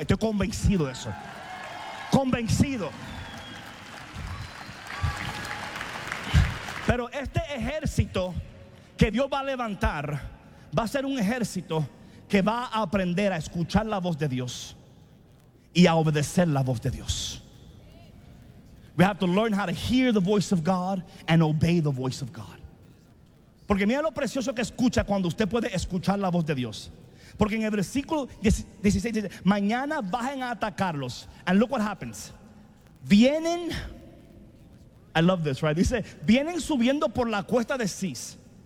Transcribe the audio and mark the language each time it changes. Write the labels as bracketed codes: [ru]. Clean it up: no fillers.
[es] Estoy convencido de eso. Convencido. Pero este ejército que Dios va a levantar va a ser un ejército que va a aprender a escuchar la voz de Dios y a obedecer la voz de Dios. [en] We have to learn how to hear the voice of God and obey the voice of God. [es] Porque mira lo precioso que escucha cuando usted puede escuchar la voz de Dios. Porque en el versículo 16 dice, mañana bajen a atacarlos. [en] And look what happens. [es] Vienen, [en] I love this, right? [es] Dice, vienen subiendo por la cuesta de Cis.